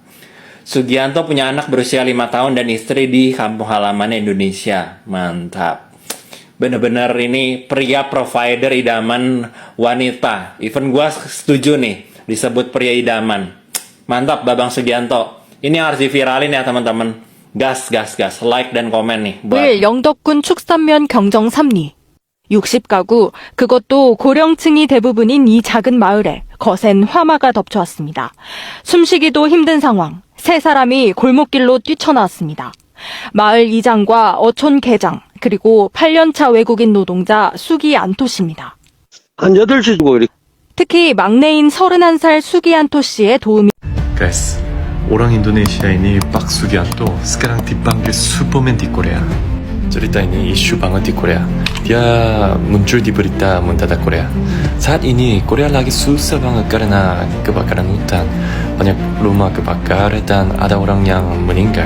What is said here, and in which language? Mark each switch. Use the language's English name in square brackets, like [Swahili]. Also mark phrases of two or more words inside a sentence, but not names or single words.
[Indonesian] Sugianto punya anak berusia 5 tahun dan istri di kampung halamannya Indonesia. Mantap. Bener-bener ini pria provider idaman wanita. Even gue setuju nih disebut pria idaman. Mantap Babang Sugianto. Ini harus diviralin ya teman-teman. Gas. Like dan komen nih. [Korean] 5일 영덕군 축산면 경정 3리. 60가구, 그것도 고령층이 대부분인 이 작은 마을에 거센 화마가 덮쳐왔습니다. 숨쉬기도 힘든 상황. 세 사람이 골목길로 뛰쳐나왔습니다. 마을 이장과 어촌 계장, 그리고 8년차 외국인 노동자 수기 안토 씨입니다. 한 8시 주고 이렇게. 특히 막내인 31살 수기 안토 씨의 도움이 [Indonesian] Guys, orang Indonesia ini Pak Sugianto sekarang dipanggil Superman di Korea. Cerita ini isu banget di Korea. Dia muncul di berita Muntada Korea. Saat ini Korea lagi susah banget karena kebakaran hutan. Banyak rumah kebakar dan ada orang yang meninggal.